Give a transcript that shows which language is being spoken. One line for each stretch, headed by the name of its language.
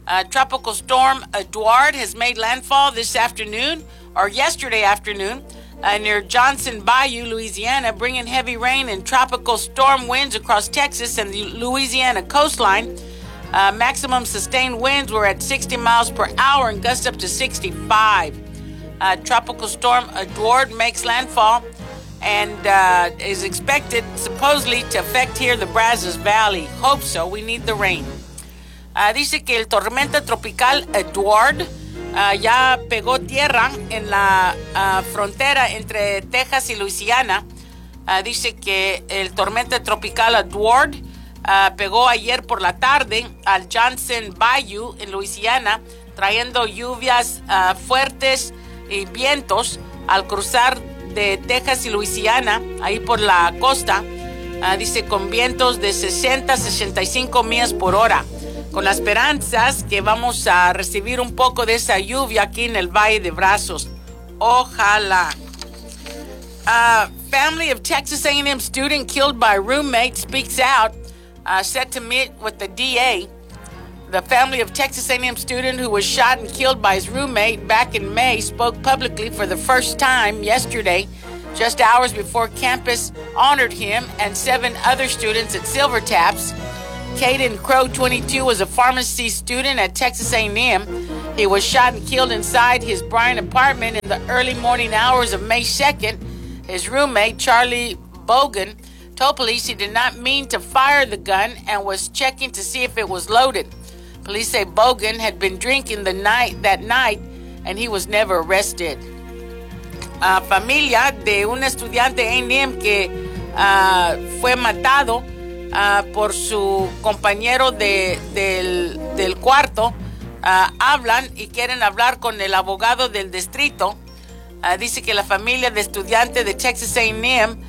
English: Tropical Storm Edward has made landfall this afternoon, or yesterday afternoon, near Johnson Bayou, Louisiana, bringing heavy rain and tropical storm winds across Texas and the Louisiana coastline. Maximum sustained winds were at 60 miles per hour and gusts up to 65. Tropical Storm Edward makes landfall and is expected, supposedly, to affect here the Brazos Valley. Hope so. We need the rain.
Spanish: Dice que el tormenta tropical Edward ya pegó tierra en la frontera entre Texas y Louisiana. Dice que el tormenta tropical Edward pegó ayer por la tarde al Johnson Bayou en Louisiana, trayendo lluvias fuertes y vientos al cruzar de Texas y Louisiana, ahí por la costa. Dice con vientos de 60 a 65 millas por hora. Con las esperanzas que vamos a recibir un poco de esa lluvia aquí en el Valle de Brazos. Ojalá.
English: Family of Texas A&M student killed by roommate speaks out, set to meet with the DA. The family of Texas A&M student who was shot and killed by his roommate back in May spoke publicly for the first time yesterday, just hours before campus honored him and seven other students at Silver Taps. Caden Crow, 22, was a pharmacy student at Texas A&M. He was shot and killed inside his Bryan apartment in the early morning hours of May 2nd. His roommate, Charlie Bogan, told police he did not mean to fire the gun and was checking to see if it was loaded. Police say Bogan had been drinking that night and he was never arrested.
Spanish: Familia de un estudiante A&M que fue matado por su compañero del cuarto, hablan y quieren hablar con el abogado del distrito. Dice que la familia de estudiante de Texas A&M